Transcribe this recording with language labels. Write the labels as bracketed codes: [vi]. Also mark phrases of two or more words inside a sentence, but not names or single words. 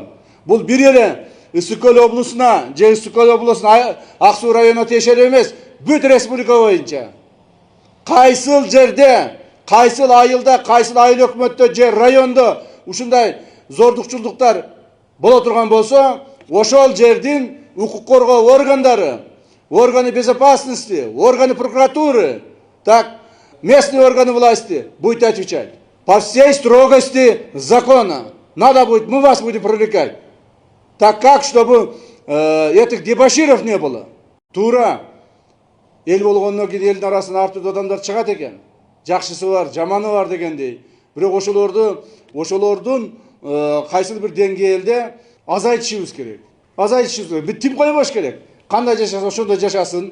[ky] Бул бир эле Ысык Көл облусуна, же Ысык Көл облусуна, Ак Суу районуна тиешелүү эмес, бүт республика боюнча. Кайсыл жерде, кайсыл айылда, кайсыл айыл өкмөттө же райондо ушундай зордукчулдуктар боло турган болсо, ошол жердин укук коргоо органдары, [ru] органы безопасности, органы прокуратуры, так, местные органы власти будете отвечать. По всей строгости закона. Надо будет, мы вас будем привлекать. Так как, чтобы этих дебоширов не было. [ky] Тура. Ел болгондон кийин элдин арасына ар түрдүү адамдар чыгат экен. Жакшысы бар, жаманы бар дегендей. Бирок ошолордун кайсыл бир деңгээлде азайтышыбыз керек. Азайтышыбыз керек. Битип койбош керек. Кандай жашаса ошондой жашасын.